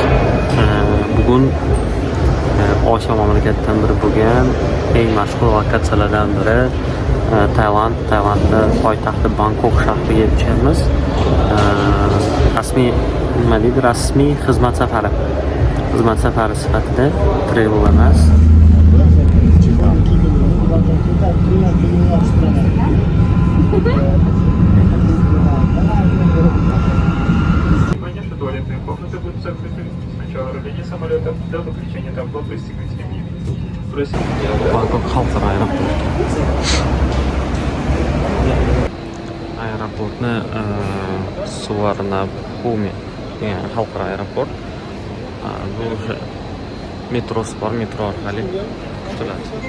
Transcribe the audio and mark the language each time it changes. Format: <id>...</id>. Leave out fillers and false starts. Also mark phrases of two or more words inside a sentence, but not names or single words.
<uz>Bugun Osiyo mamlakatidan biri bo'lgan eng mashhur lokatsiyalardan biri Taylandda poytaxti Bangkok shahriga yetishamiz. Rasmiy xizmat safari. Xizmat safari sifatida travel emas.</uz> <ru>Туалетные комнаты будут закрыты с начала руления самолета до выключения табло «Пристегнуть ремни».</ru> <uz>Bangkok xalqaro aeroporti. Aeroportni Suvarnabhumi degan xalqaro aeroport. Bu o'sha metrosi bor, metro orqali kutiladi.</uz>